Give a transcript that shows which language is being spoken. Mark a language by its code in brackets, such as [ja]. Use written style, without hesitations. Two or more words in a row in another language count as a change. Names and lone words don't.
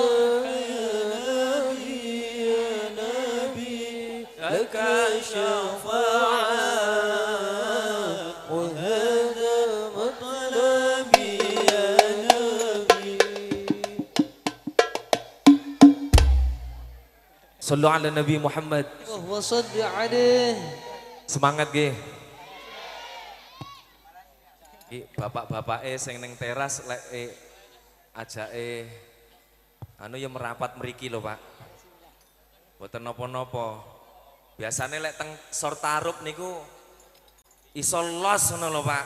[ar] يا نبي لك شفاعة وهذا مطلبي يا نبي. صلوا على النبي محمد. وصل عليه. [jv] Semangat ge. Bapak-bapak sing ning teras lek ajake anu ya merapat mriki lho Pak. Mboten napa-napa. Biasane lek teng sor tarup niku iso los ngono lho Pak.